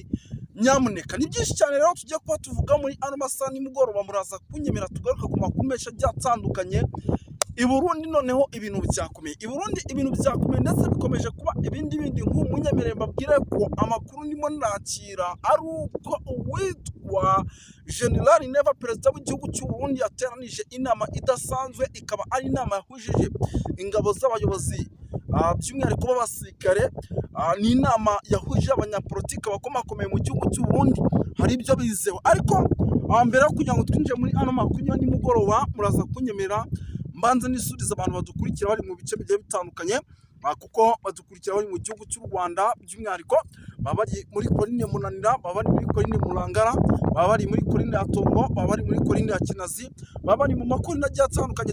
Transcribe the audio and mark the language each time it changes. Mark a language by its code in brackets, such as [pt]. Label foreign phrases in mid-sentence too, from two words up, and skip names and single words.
[rw] Nyamuneka ni byinshi cyane rero tugiye kuba tuvuga muri ano masaha nimugoroba, muraza kunyemera tugaruka ku makuru menshi agiye atandukanye. I Burundi noneho ibintu byakomeye, i Burundi ibintu byakomeye ndetse bikomeje kuba ibindi nk'umunyemerere mbabwire ko amakuru ndimo nakira ari uko uwitwa General Neva perezida w'igihugu cy'u Burundi yateranije inama idasanzwe, ikaba ari inama yahujije ingabo z'abayobozi by'umwihariko b'abasirikare. Ni inama yahuje abanyapolitiki bakomakomeye mu gihugu cy'u Burundi, hari ibyo bizeho. Ariko mbere yo kugira ngo twinjire muri ano makuru ya nimugoroba, muraza kunyemera mbanze nisuriza abantu badukurikira bari mu bice bigiye bitandukanye, kuko badukurikira bari mu gihugu cy'u Rwanda by'umwihariko baba bari muri Korine Munanira, baba bari muri Korine Murangara, baba bari muri Korine ya Tongo, baba bari muri Korine ya Kinazi, baba bari mu makorine agiye atandukanye.